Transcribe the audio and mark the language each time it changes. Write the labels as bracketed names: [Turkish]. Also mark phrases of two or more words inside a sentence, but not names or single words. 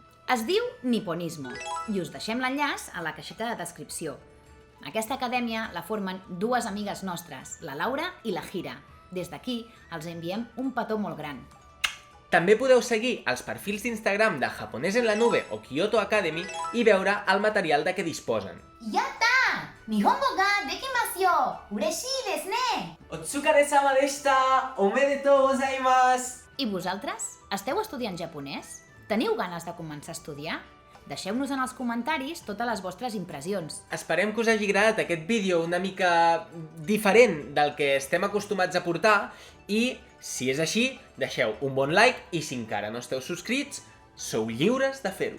[Catalan] Es diu Nipponismo i us deixem l'enllaç a la caixeta de descripció. Aquesta acadèmia la formen dues amigues nostres, la Laura i la Hira. Des d'aquí els enviem un petó molt gran. També podeu seguir els perfils d'Instagram de Japonès en la Nube o Kyoto Academy i veure el material de què disposen. [Japanese] Yatta! 日本語ができますよ！嬉しいですね! お疲れ様でした！おめでとうございます! [Catalan] I vosaltres? Esteu estudiant japonès? Teniu ganes de començar a estudiar? Deixeu-nos en els comentaris totes les vostres impressions. Esperem que us hagi agradat aquest vídeo una mica diferent del que estem acostumats a portar i, si és així, deixeu un bon like i si encara no esteu subscrits, sou lliures de fer-ho.